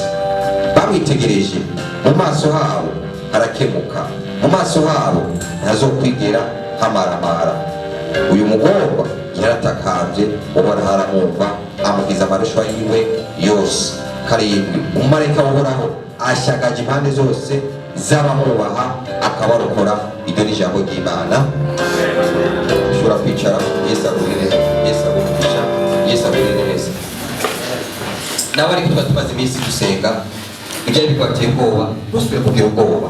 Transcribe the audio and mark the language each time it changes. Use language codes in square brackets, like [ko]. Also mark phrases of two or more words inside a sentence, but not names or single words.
[rn] Bamwitegereje mu maso habo harakemuka, mu maso habo ntazokwigera hamaramara. Uyu mugorwa yaratakambye, Uhoraho aramwumva, amugiza amarushwa yiwe yose. 7 umumarayika w'Uhoraho ashagaje impande zose z'abamwubaha akabarokora. Iryo ni ijambo ry'Imana. Ushobora kwicara. Yesu agurire, Yesu agumisha, Yesu agurire neza. Nawe ariko tuba tumaze iminsi dusenga, ibyo ari bikwateye ubwoba ntusubire kugira ubwoba.